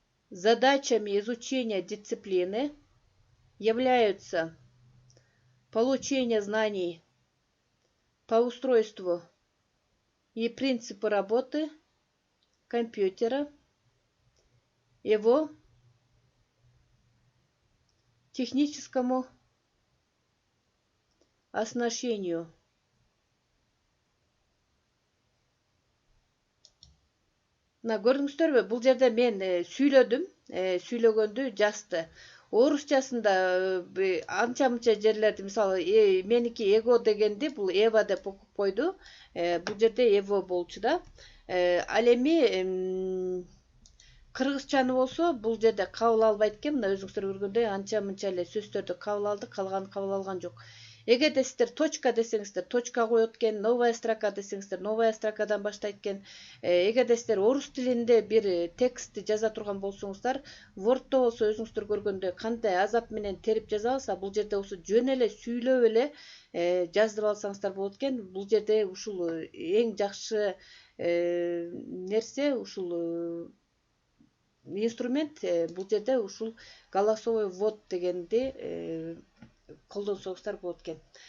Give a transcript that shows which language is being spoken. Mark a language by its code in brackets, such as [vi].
[ru] Задачами изучения дисциплины являются получение знаний по устройству и принципу работы компьютера, его техническому оснащению. [ky] Мына көрдүңүздөрбү, бул жерде мен сүйлөдүм, сүйлөгөндү жазды. Орусчасында анча мынча жерлерди, мисалы меники эго дегенди бул эва деп окуп койду. Бул жерде эво болчу да. Ал эми кыргызчаны болсо бул жерде кабыл албайт экен. Мына өзүңүздөр көргөндөй анча мынча эле сөздөрдү кабыл алды, калганын кабыл алган жок. Эгерде сиздер точка десеңиздер, точка коет экен, новая строка десеңиздер, новая строкадан баштайт экен. Эгерде сиздер орус тилинде бир текстти жаза турган болсоңуздар, Word'то болсо өзүңүздөр көргөндөй кандай азап менен терип жазабыз, бул жерде болсо жөн эле сүйлөп эле жаздырып алсаңыздар болот экен. Бул жерде ушул эң жакшы нерсе, ушул инструмент бул жерде ушул голосовой ввод дегенди колдонсоңуздар болот экен.